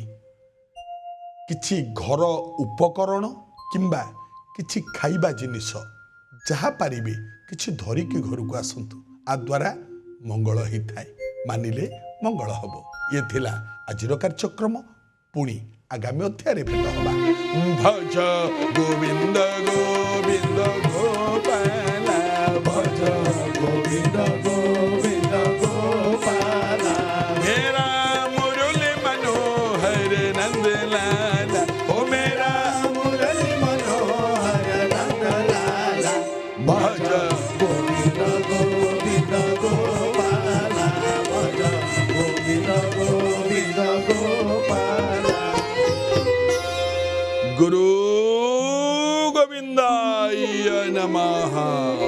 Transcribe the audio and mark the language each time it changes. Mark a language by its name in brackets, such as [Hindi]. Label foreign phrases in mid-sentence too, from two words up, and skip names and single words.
[Odia] କିଛି ଘର ଉପକରଣ କିମ୍ବା କିଛି ଖାଇବା ଜିନିଷ ଯାହା ପାରିବେ କିଛି ଧରିକି ଘରକୁ ଆସନ୍ତୁ, ଆ ଦ୍ୱାରା ମଙ୍ଗଳ ହେଇଥାଏ, ମାନିଲେ ମଙ୍ଗଳ ହବ। ଇଏ ଥିଲା ଆଜିର କାର୍ଯ୍ୟକ୍ରମ। ପୁଣି ଆଗାମୀ ଅଧ୍ୟାୟରେ ଭେଟ ହବା। [Hindi] भज गोविंद गोविंद गोपाल, भज गोविंद गोविंद गोपाल, मेरा मुरली मनोहर नंदलाल, ओ मेरा मुरली मनोहर नंदलाल, भज गोविंद गोविंद गोपाल, भज गोविंद गोविंद गोपाल। [Sanskrit] गुरु गोविंदाय नमः।